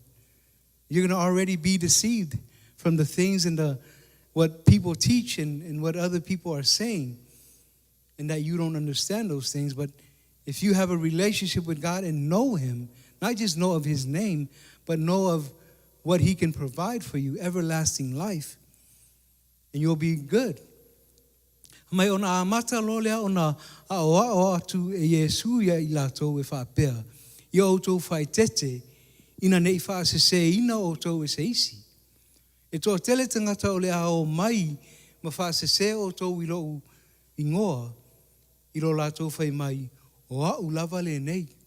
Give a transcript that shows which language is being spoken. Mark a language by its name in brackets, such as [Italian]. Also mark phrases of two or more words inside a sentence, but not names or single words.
[English] You're going to already be deceived from the things and what people teach and what other people are saying, and that you don't understand those things. But if you have a relationship with God and know Him, not just know of His name, but know of what He can provide for you, everlasting life, and you'll be good. [Samoan] Mai ona amata lo lea ona aoa atu e Yesu ia I lātou e whapea. Ia outou whai tete, ina nei whaasese ina outou e se isi. E toa tele tangata o lea o mai, ma whaasese outou I lou ingoa, I lo lātou whai mai, o au lava le nei.